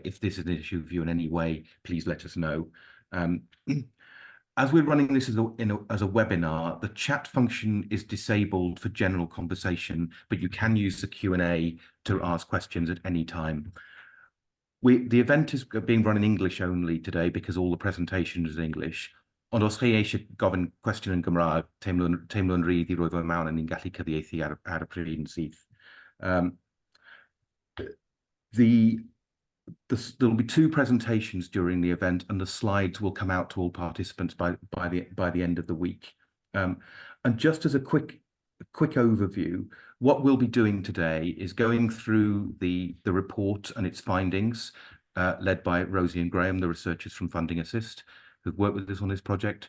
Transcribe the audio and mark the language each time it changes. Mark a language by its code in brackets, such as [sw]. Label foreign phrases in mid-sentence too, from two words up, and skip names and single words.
[en] If this is an issue for you in any way, please let us know. As we're running this as a webinar, the chat function is disabled for general conversation, but you can use the Q&A to ask questions at any time. The event is being run in English only today because all the presentation is in English. [cy] Ond os chi eisiau gofyn cwestiwn yn Gymraeg, teimlo'n rhydd i roi fo mewn a ni'n gallu cyfieithu ar y pryd yn syth. [en] There'll be two presentations during the event, and the slides will come out to all participants by the end of the week. And just as a quick overview, what we'll be doing today is going through the report and its findings, led by Rosie and Graham, the researchers from Funding Assist, who've worked with us on this project.